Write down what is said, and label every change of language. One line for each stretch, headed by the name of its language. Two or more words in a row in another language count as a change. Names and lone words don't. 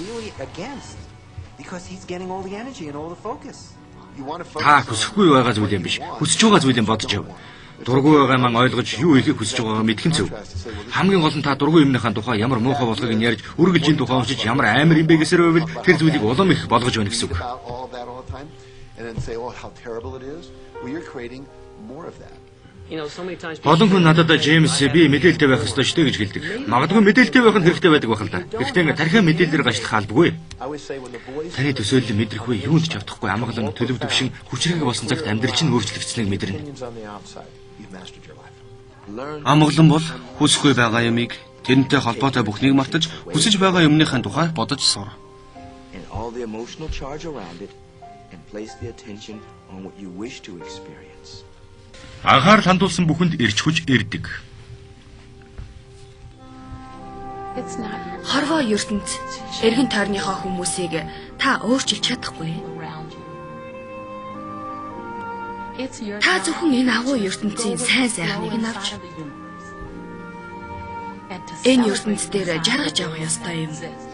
Mongolian: Та хүсэхгүй байгаа зүйл юм биш. Хүсэж байгаа зүйл юм бодож яв. Дургүй байгаа маань ойлгож юу ихийг хүсэж байгаагаа мэдхэн зөв. Хамгийн гол нь та дургүй юмныхаа тухай ямар муухай болгохыг нь ярьж, үргэлжийн тухай уншиж ямар амар юм бэ гэсээр байвал тэр зүйлийг улам их болгож байна гэсэн үг.
English: And say, oh, how terrible it is. We are creating more of that.
Mongolian: Олон хүн надад Джеймс би мэдээлэлтэй байх ёстой шүү дээ гэж хэлдэг. Магадгүй мэдээлэлтэй байх нь хэрэгтэй байдаг байх л да. Гэхдээ тархиан мэдээлэлээр ажиллах албагүй. Таны төсөөлөл мэдрэхгүй юунд ч автахгүй амгалан төлөвдөв шин хүчрэг болсон цагт амьдрал чинь өөрчлөгдсөнийг мэдэрнэ. Амгалан бол хүсэхгүй байгаа юмыг тэрнтэй холбоотой бүхнийг мартаж хүсэж байгаа юмныхаа тухай бодож сур.
English: And place the attention on what you wish to experience.
Mongolian: Анхаарал хандуулсан бүхэнд эрч хүч ирдэг. Хорвоо ертөнд эргэн тойрныхоо хүмүүсийг та өөрчилж чадахгүй. Та зөвхөн энэ агуу ертөнцийн сайн сайхныг нь авч энэ ертөнц дээр жаргаж явах ёстой юм.